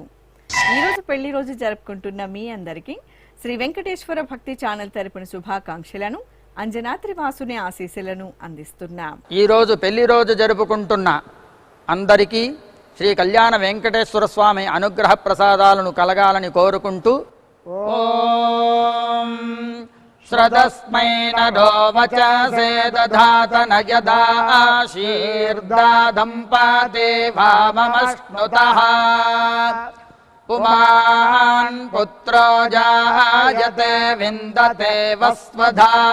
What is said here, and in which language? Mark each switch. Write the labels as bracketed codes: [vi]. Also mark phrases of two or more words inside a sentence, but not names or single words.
[te] ఈ రోజు పెళ్లి రోజు జరుపుకుంటున్న మీ అందరికీ శ్రీ వెంకటేశ్వర భక్తి ఛానల్ తరపున శుభాకాంక్షలను, అంజనాద్రి వాసుని ఆశీస్సులను అందిస్తున్నాం. ఈ రోజు పెళ్లి రోజు జరుపుకుంటున్న అందరికీ శ్రీ కళ్యాణ వెంకటేశ్వర స్వామి అనుగ్రహ ప్రసాదాలను కలగాలని కోరుకుంటూ ఓం [sa] श्रदस्मै नरो वचसे दधात न यदाशीर्दादम्पते वाममश्नुतः पुमान् पुत्रो जायते विन्दते वस्वधा